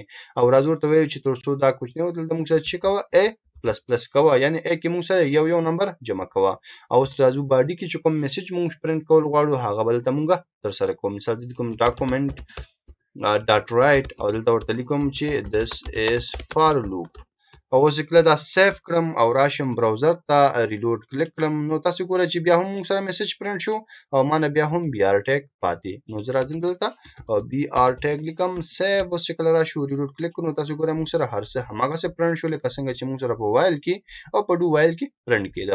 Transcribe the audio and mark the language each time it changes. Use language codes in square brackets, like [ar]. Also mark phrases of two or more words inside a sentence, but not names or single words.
[ps] او راځو ورته وایو چې تر څو دا کوچنی و دلته موږ سره چې کوه [en] i plus plus [ps] کوه، یعنی ا کې موږ سره یو نمبر جمع کوه. او اوس راځو باډي کې چې کوم میسج موږ پرنټ کول غواړو هغه به دلته موږ تر سره کوو. مثال دې کوم [en] document dot write [ps] او دلته ورته لیکم چې [en] this is for loop. [ps] او اوس کله دا سیف کړم او راشم براوزر ته ریلوډ کلیک کړم، نو تاسو ګورئ چې بیا هم موږ سره میسج پرنټ شو او ما نه بیا هم [en] br tag [ps] پاتې. نو زه راځم دلته او [en] br tag [ps] لیکم، سیف. اوس چې کله راشو ریلوډ کلیک کړو، تاسو ګورئ موږ سره هر څه هماغسې پرنټ شو لکه څنګه چې موږ سره په وایل کې او په [en] do while [ps] کې پرنټ کېده.